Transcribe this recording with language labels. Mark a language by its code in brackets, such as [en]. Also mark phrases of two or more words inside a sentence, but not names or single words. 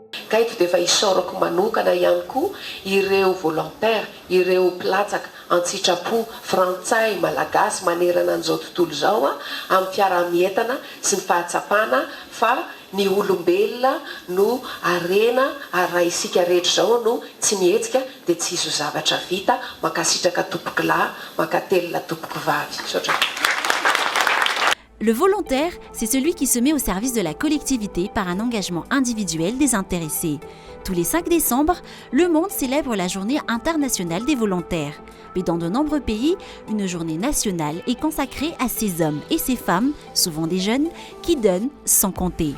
[mg] ka eto dia efa isaorako manokana ihany koa ireo volontaire, ireo mpilatsaka an-tsitrapo frantsay malagasy manerana an'izao tontolo izao amin'ny fiaramientana sy ny fahatsapana fa ny olombelona no arena ary raha isika rehetra izao no tsy mihetsika dia tsy izo zavatra vita makasitraka tompoky lahy makatelona tompoky vavy. Saotra. [fr] Le volontaire, c'est celui qui se met au service de la collectivité par un engagement individuel désintéressé. Tous les 5 décembre, le monde célèbre la journée internationale des volontaires. Mais dans de nombreux pays, une journée nationale est consacrée à ces hommes et ces femmes, souvent des jeunes, qui donnent sans compter.